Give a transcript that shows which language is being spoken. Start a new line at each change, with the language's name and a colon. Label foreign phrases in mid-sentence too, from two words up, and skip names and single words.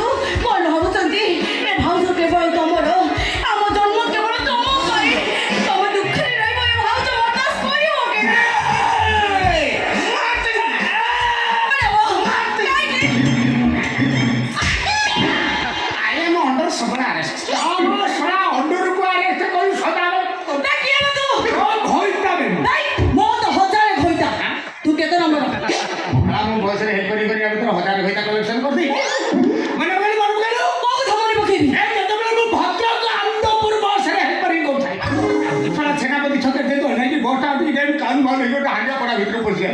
Odia: କଣ ଭାବୁଛନ୍ତି? ଏ ଭାଉଜ କେବଳ ତମର। ଆମ ଜନ୍ମ କେବଳ ତମ ପାଇଁ। ତମେ ଦୁଃଖରେ ରହିବ, ଏ ଭାଉଜ ବରଦାସ୍ତ କରିବ କି?
English: I am under sudden arrest.
Odia: ଶଳା ଅଣ୍ଡରକୁ ଆରେଷ୍ଟ କରି ସଦାବେଳେ ଘଇତା ଦେବି। ମୋ ତ ହଜାରେ ଘଇତା। ତୁ କେତେ ନମ୍ବର? ମୁଁ ବସରେ ହେଲ୍ପ କରି କରି ଭିତରେ ହଜାର ଘଇତା କଲେକ୍ସନ କରିଦେଇ ମାନେ ବୋଲି ମନେ ପକେଇଲୁ। କୋଉ କଥା ମନେ ପକେଇବି? ଯେତେବେଳେ ମୁଁ ଭଦ୍ରକ ଆନନ୍ଦପୁର ବସରେ ହେଲ୍ପ କରିକି କହୁଥାଏ, ଶଳା ଛେନାପତି ଛକରେ ଯେହେତୁ ଓହ୍ଲାଇକି ବସଟା ଟିକେ ଯାଇ କାନ ଭଲ ହେଇକି ଗୋଟେ ହାଣ୍ଡିଆ ପଡ଼ା ଭିତରେ ପଶିଯାଏ।